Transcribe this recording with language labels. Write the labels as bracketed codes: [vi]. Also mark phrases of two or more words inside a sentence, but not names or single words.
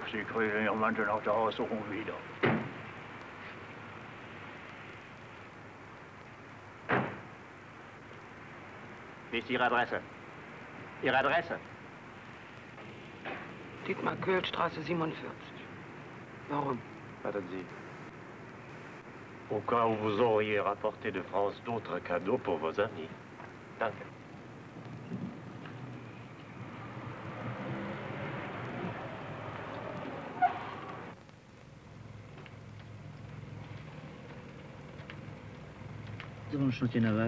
[de] Sie kriegen Ihren Mantel nach der Haussuchung wieder. Wie ist Ihre Adresse? Ihre Adresse? Dietmar Köhlstraße 47. Warum? [fr] Allons-y. Au cas où vous auriez rapporté de France d'autres cadeaux pour vos amis. [de] Danke. [fr] Devant le chantier naval.